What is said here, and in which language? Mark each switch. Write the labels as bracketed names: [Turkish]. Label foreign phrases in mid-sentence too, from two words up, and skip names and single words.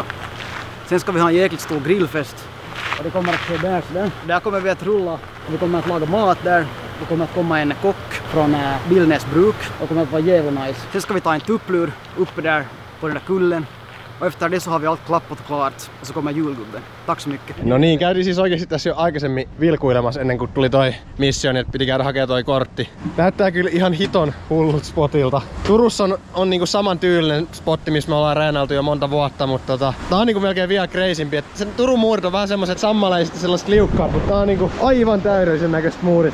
[Swedish] Sen ska vi ha en jäkligt stor grillfest. Och det kommer att ske där så där. Där kommer vi att rulla och vi kommer att laga mat där. Det kommer att komma en kock från Billnäs bruk och kommer att vara jävla nice. Sen ska vi ta en tupplur uppe där på den där kullen. Och efter det så har vi allt klappat klart och så kommer julgubben. Tack så mycket. [Finnish] No niin, käytiin siis oikeesti tässä jo aikaisemmin vilkuilemassa ennen kuin tuli toi missioni, että piti käydä hakemaan toi kortti. Näyttää kyllä ihan hiton hullut spotilta. Turussa on niinku saman tyylinen spotti, missä me ollaan reenailtu jo monta vuotta, mutta tää on niinku melkein vielä crazympi. Se Turun muurit on vähän semmoset sammaleiset ja sellaiset liukkaat, mutta tää on niinku aivan täydellisen näköistä muurit.